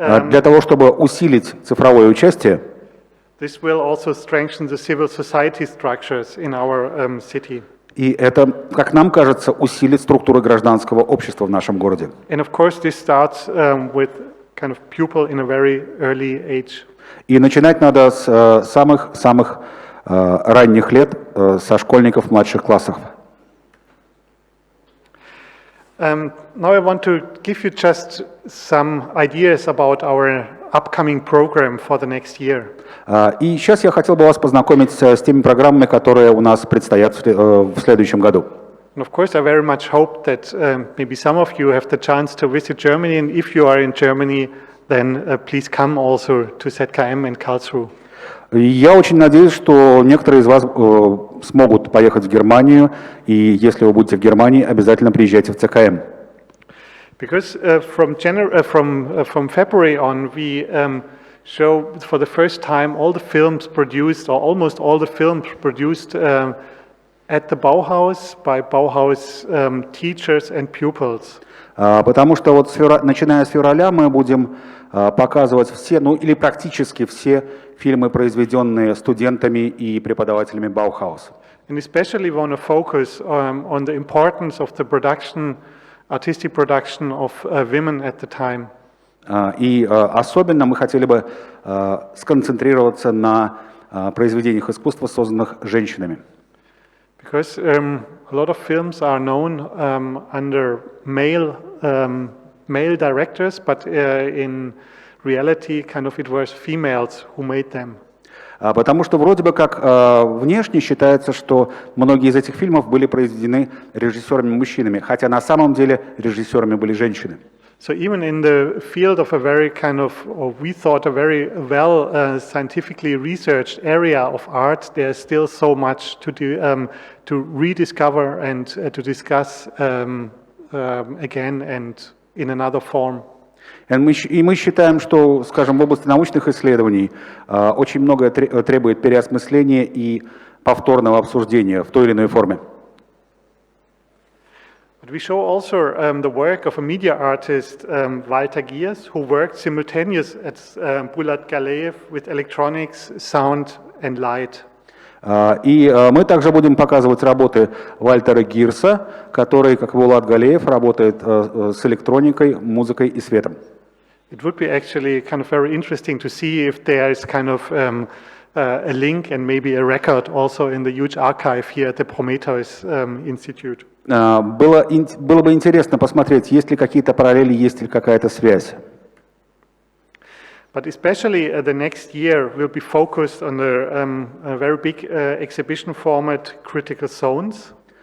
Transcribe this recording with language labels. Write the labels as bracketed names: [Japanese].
[Russian] Для того, чтобы усилить цифровое участие, [English] This will also strengthen the civil society structures in our city. [Russian] и это, как нам кажется, усилит структуры гражданского общества в нашем городе. [English] And of course, this starts with kind of pupil in a very early age. [Russian] И начинать надо с самых ранних лет, со школьников младших классов. [English] Now I want to give you just some ideas about our upcoming program for the next year. [Russian] И сейчас я хотел бы вас познакомить с теми программами, которые у нас предстоят в следующем году. [English] And of course, I very much hope that maybe some of you have the chance to visit Germany, and if you are in Germany, then please come also to ZKM and Karlsruhe. [Russian] Я очень надеюсь, что некоторые из вас смогут поехать в Германию, и если вы будете в Германии, обязательно приезжайте в ЦКМ. [English] Because from February on, we show for the first time all the films produced, or almost all the films produced at the Bauhaus by Bauhaus teachers and pupils. [Russian] Потому что вот начиная с февраля мы будем показывать все, ну или практически все фильмы, произведенные студентами и преподавателями Баухауса. [English] And especially want to focus on the importance of the production, artistic production of women at the time. [Russian] И особенно мы хотели бы сконцентрироваться на произведениях искусства, созданных женщинами. [English] Because a lot of films are known under male directors, but in reality, kind of it was females who made them. [Russian] Потому что вроде бы как внешне считается, что многие из этих фильмов были произведены режиссерами-мужчинами, хотя на самом деле режиссерами были женщины. [English] So even in the field of a very kind of, or we thought a very well scientifically researched area of art, there's still so much to do, to rediscover and to discuss again and in another form. [Russian] И мы считаем, что, скажем, в области научных исследований очень многое требует переосмысления и повторного обсуждения в той или иной форме. [English] But we show also the work of a media artist, Walter Giers, who worked simultaneously at Bulat Galeev with electronics, sound and light. [Russian] И мы также будем показывать работы Вальтера Гирса, который, как Булат Галеев, работает с электроникой, музыкой и светом. [English] It would be actually kind of very interesting to see if there is kind of a link and maybe a record also in the huge archive here at the Prometheus Institute. [Russian] Было бы интересно посмотреть, есть ли какие-то параллели, есть ли какая-то связь. [English] But especially the next year will be focused on a very big exhibition format, Critical Zones.